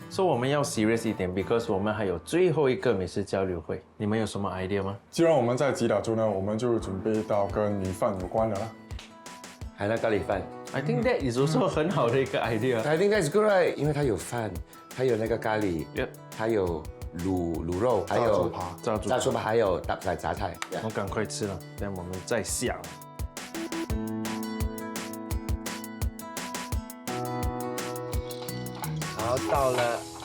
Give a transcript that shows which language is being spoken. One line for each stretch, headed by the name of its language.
Chinese: So 我们要 serious 一点 ，because 我们还有最后一个美食交流会。你们有什么 idea 吗？既然我们在吉打州呢，我们就准备到跟米饭有关的啦。海南咖喱饭。
English: I think that is also
Chinese: 很好的一个
English: idea. I think that's good, right?
Chinese: 因为它有饭，它有那个咖喱，
English: Yep.
Chinese: 它有卤肉，还有炸猪扒，还有杂菜。我赶快吃了，这样我们再想。好，到了。